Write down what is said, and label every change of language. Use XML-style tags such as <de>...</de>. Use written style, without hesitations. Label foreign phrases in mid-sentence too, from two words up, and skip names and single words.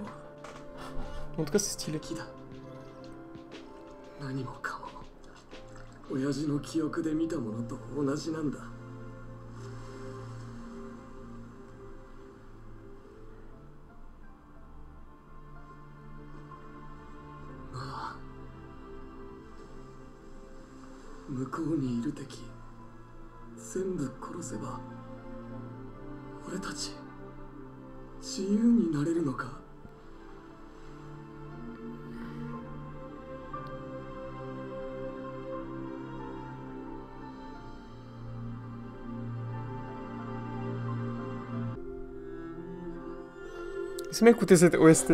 <fr>En tout cas, c'est stylé.</fr> <ja>何もかも親父の記憶で見たものと同じなんだ。ああ、向こうにいる敵全部殺せば俺たち自由になれるのか。</ja> <fr>Laissez-moi écouter cette OST.</fr>